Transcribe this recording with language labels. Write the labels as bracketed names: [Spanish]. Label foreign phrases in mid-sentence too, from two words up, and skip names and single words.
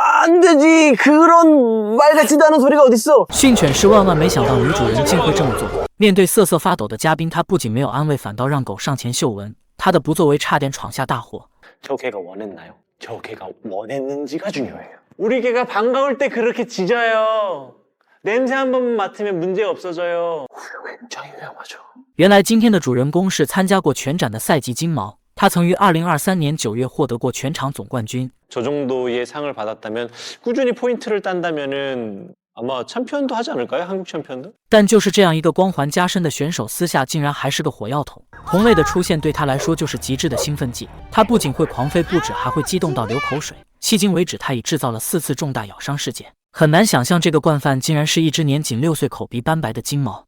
[Korean] 안 되지. 그런 말 같지도 않은 소리가 어딨어. [Chinese] 训犬师万万没想到女主人竟会这么做。面对瑟瑟发抖的嘉宾，他不仅没有安慰，反倒让狗上前嗅闻。他的不作为差点闯下大祸。 [Korean] 저 개가 원했나요? 저 개가 원했는지가 중요해요. 우리 개가 반가울 때 그렇게 짖어요. 냄새 한 번만 맡으면 문제 없어져요. 굉장히 위험하죠. [Chinese] 原来今天的主人公是参加过全展的赛级金毛，他曾于2023年9月获得过全场总冠军。 [Korean] 저 정도의 상을 받았다면 꾸준히 포인트를 딴다면은 아마 챔피언도 하지 않을까요? 한국 챔피언도? [Chinese] 但就是这样一个光环加身的选手，私下竟然还是个火药桶。同类的出现对他来说就是极致的兴奋剂，他不仅会狂吠不止，还会激动到流口水。迄今为止，他已制造了4次重大咬伤事件。很难想象这个惯犯竟然是一只年仅6岁、口鼻斑白的金毛。